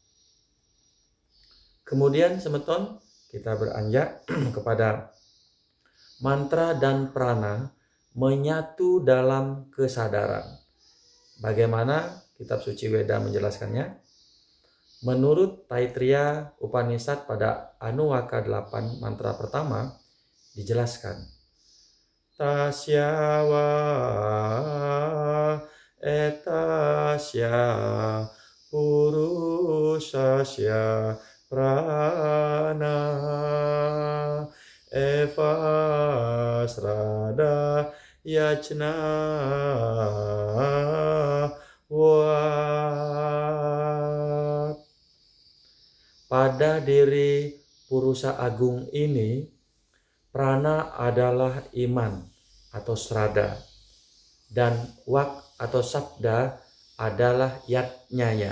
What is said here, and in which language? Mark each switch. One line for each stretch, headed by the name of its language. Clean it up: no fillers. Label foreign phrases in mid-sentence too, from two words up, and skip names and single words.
Indonesian: Kemudian semeton kita beranjak kepada mantra dan prana menyatu dalam kesadaran. Bagaimana kitab suci Weda menjelaskannya? Menurut Taittiriya Upanishad pada Anuwaka 8 mantra pertama dijelaskan.
Sanskrit: Tasya wa etasya purusasya prana eva srada yajna wat.
Indonesian: Pada diri Purusa Agung ini, prana adalah iman atau srada, dan wak atau sabda adalah yatnyaya.